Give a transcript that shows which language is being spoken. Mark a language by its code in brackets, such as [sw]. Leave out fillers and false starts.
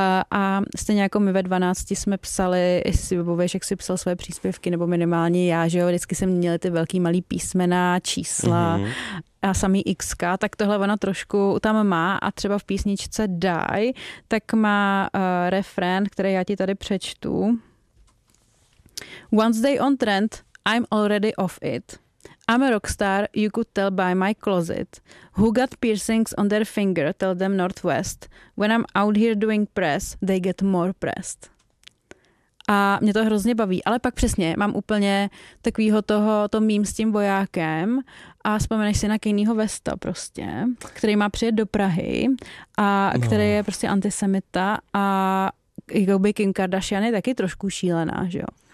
[cs] A stejně jako my ve 12 jsme psali, jestli si vybavuješ, jak si psal své příspěvky, nebo minimálně já, že jo, vždycky jsem měli ty velký malý písmena, čísla a samý xka, tak tohle ona trošku tam má a třeba v písničce Die, tak má refrén, který já ti tady přečtu. [en] Once they on trend, I'm already off it. I'm a rockstar, you could tell by my closet. Who got piercings on their finger, tell them Northwest. When I'm out here doing press, they get more pressed. [cs] A mě to hrozně baví, ale pak přesně, mám úplně takovýho toho, to mím s tím vojákem a vzpomeneš si na Kanyeho Westa prostě, který má přijet do Prahy a který je prostě antisemita a jakoby Kim Kardashian je taky trošku šílená, že jo?